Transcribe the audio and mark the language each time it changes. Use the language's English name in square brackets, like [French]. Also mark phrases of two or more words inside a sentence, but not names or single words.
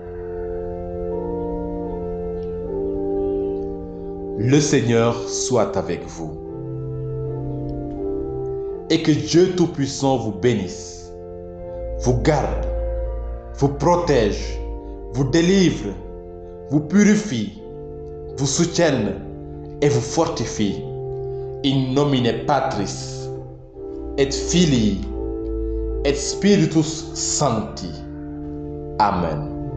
[French] Le Seigneur soit avec vous. Et que Dieu Tout-Puissant vous bénisse, vous garde, vous protège, vous délivre, vous purifie, vous soutienne et vous fortifie. [Latin] In nomine Patris et Filii et Spiritus Sancti. Amen.